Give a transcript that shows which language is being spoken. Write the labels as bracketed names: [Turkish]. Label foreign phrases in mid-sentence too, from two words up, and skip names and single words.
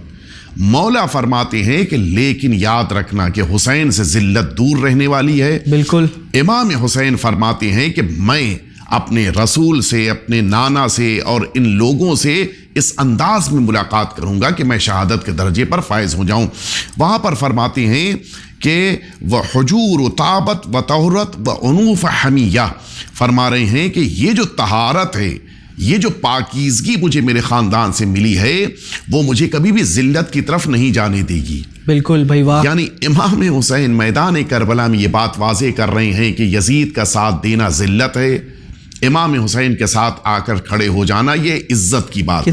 [Urdu] مولا فرماتے ہیں کہ لیکن یاد رکھنا کہ حسین سے ذلت دور رہنے والی ہے. بالکل. امام حسین فرماتے ہیں کہ میں اپنے رسول سے، اپنے نانا سے اور ان لوگوں سے اس انداز میں ملاقات کروں گا کہ میں شہادت کے درجے پر فائز ہو جاؤں. وہاں پر فرماتے ہیں کہ وہ [Arabic] حجور و طابت و طہرت و عنوف حمیہ، [Urdu] فرما رہے ہیں کہ یہ جو طہارت ہے، یہ جو پاکیزگی مجھے میرے خاندان سے ملی ہے، وہ مجھے کبھی بھی ذلت کی طرف نہیں جانے دے گی. بالکل بھائی واہ. یعنی امام حسین میدان کربلا میں یہ بات واضح کر رہے ہیں کہ یزید کا ساتھ دینا ذلت ہے، امام حسین کے ساتھ آ کر کھڑے ہو جانا یہ عزت کی بات ہے.